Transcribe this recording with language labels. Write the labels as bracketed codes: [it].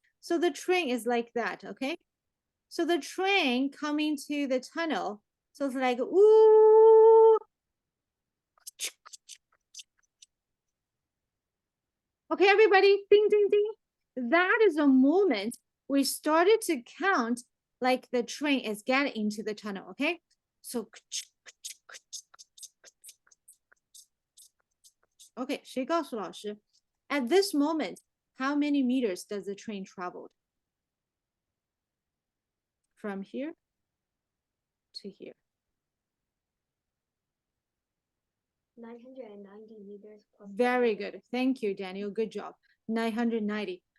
[en] So the train is like that, okay? So the train coming to the tunnel, so it's like, ooh. Okay, everybody, ding, ding, ding. That is a moment we started to count like the train is getting into the tunnel, okay? So, okay, [zh] 谁告诉老师? [en] At this moment, how many meters does the train travel? From here to here. 990 meters plus. Very good. Thank you, Daniel. Good job. 990.